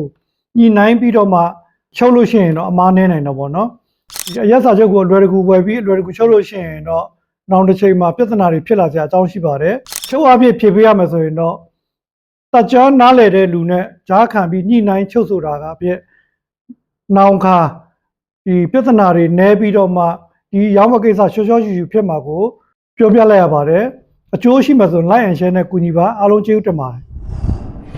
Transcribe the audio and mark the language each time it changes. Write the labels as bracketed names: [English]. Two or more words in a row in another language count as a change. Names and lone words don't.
[Burmese] ညှိနှိုင်းပြီးတော့မှချုပ်လို့ရှိရင်တော့အမားနည်းနိုင်တော့ပေါ့နော်အရက်စာချုပ်ကိုအလွယ်တကူဝယ်ပြီးအလွယ်တကူချုပ်လို့ရှိရင်တော့နောက်တစ်ချိန်မှာပြဿနာတွေဖြစ်လာကြအကြောင်းရှိပါတယ်ချုပ်အဖြစ်ဖြေပေးရမယ်ဆိုရင်တော့တက်ကြွနားလေတဲ့လူနဲ့ကြားခံပြီးညှိနှိုင်းချုပ်ဆိုတာကပြည့်နောင်ခါဒီပြဿနာတွေနဲပြီးတော့မှဒီရောင်းမကိစ္စရှော့ရှူဖြစ်မှာကိုပြောပြလိုက်ရပါတယ်အကျိုးရှိမှဆို [English] like and share [Burmese] နဲ့ကူညီပါအားလုံးကျေးဇူးတင်ပါတယ်